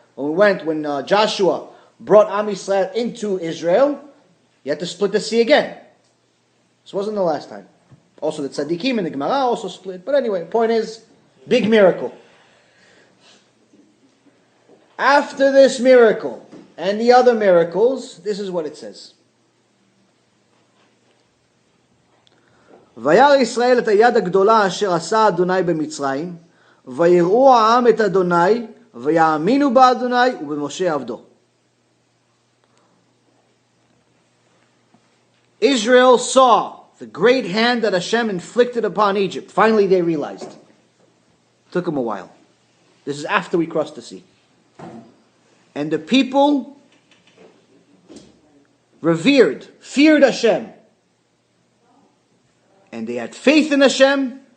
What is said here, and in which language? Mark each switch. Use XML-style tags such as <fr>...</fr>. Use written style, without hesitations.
<en>When Joshua brought Am Yisrael into Israel, he had to split the sea again. This wasn't the last time. Also the Tzaddikim and the Gemara also split. But anyway, point is, big miracle. After this miracle and the other miracles, this is what it says.</en> <he>וירא ישראל את היד הגדולה אשר עשה אדוני במצרים, ויראו העם את אדוני, ויאמינו באדוני ובמשה עבדו.</he> <en>Israel saw the great hand that Hashem inflicted upon Egypt. Finally they realized. It took them a while. This is after we crossed the sea. And the people feared Hashem. And they had faith in Hashem,</en>